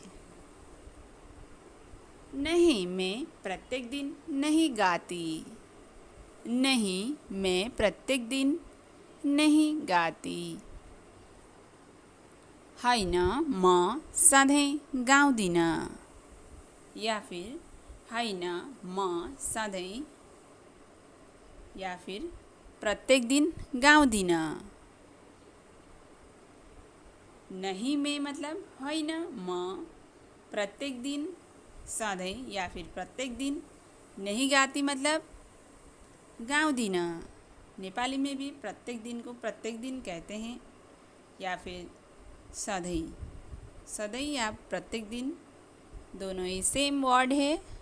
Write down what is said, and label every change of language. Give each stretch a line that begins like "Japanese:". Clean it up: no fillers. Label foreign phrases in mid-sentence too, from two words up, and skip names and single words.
Hindi: नहीं, मैं प्रत्येक दिन नहीं गाती। नहीं, मैं प्रत्येक दिन नहीं गाती।
Nepali: हैन, म सधैँ गाउँदिन
Hindi: या फिर
Nepali: हैन, म सधैँ
Hindi: या फिर
Nepali: प्रत्येक दिन गाउँदिन।
Hindi: नहीं में मतलब
Nepali: हैन, म प्रत्येक दिन सधैँ
Hindi: या फिर प्रत्येक दिन नहीं गाती मतलब गाउँदिन। नेपाली में भी प्रत्येक दिन को प्रत्येक दिन कहते हैं या फिर सधैँ। सधैँ या प्रत्येक दिन, दोनों ही
English: same word
Hindi: है।